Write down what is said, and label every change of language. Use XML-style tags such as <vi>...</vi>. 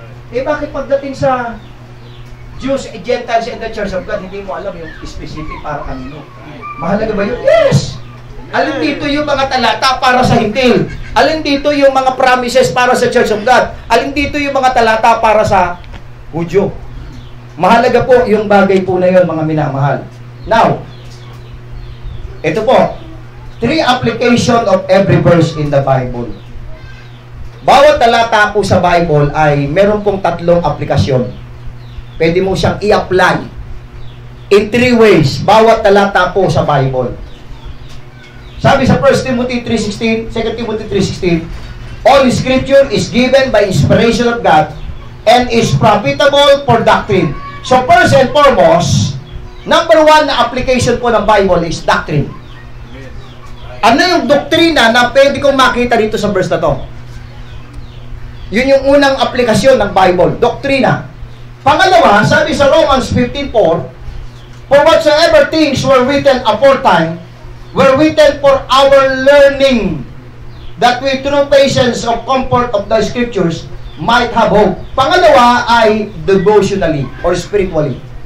<tl>Bakit pagdating sa Jews, Gentiles, and the Church of God, hindi mo alam yung specific para kanino? Mahalaga ba yun? Yes! Alin dito yung mga talata para sa Hintil? Alin dito yung mga promises para sa Church of God? Alin dito yung mga talata para sa Hudyo? Mahalaga po yung bagay po na yun, mga minamahal.</tl> <en>Now,</en> <tl>ito po,</tl> <en>3 application of every verse in the Bible.</en> <tl>Bawat talata po sa Bible ay meron pong 3 aplikasyon. Pwede mo siyang i-apply</tl> <en>in 3 ways,</en> <tl>bawat talata po sa Bible. Sabi sa</tl> <en>1 Timothy 3:16, 2 Timothy 3:16, all scripture is given by inspiration of God and is profitable for doctrine. So first and foremost, number 1 na application po ng Bible is doctrine.</en> <tl>Ano yung doktrina na pwede kong makita dito sa verse na to? Yun yung unang aplikasyon ng Bible, doktrina. Pangalawa, sabi sa</tl> <en>Romans 15:4, for whatsoever things were written aforetime, were written for our learning, that we through patience of comfort of the Scriptures might have hope.</en> <tl>Pangalawa ay</tl> <en>devotionally or spiritually.</en>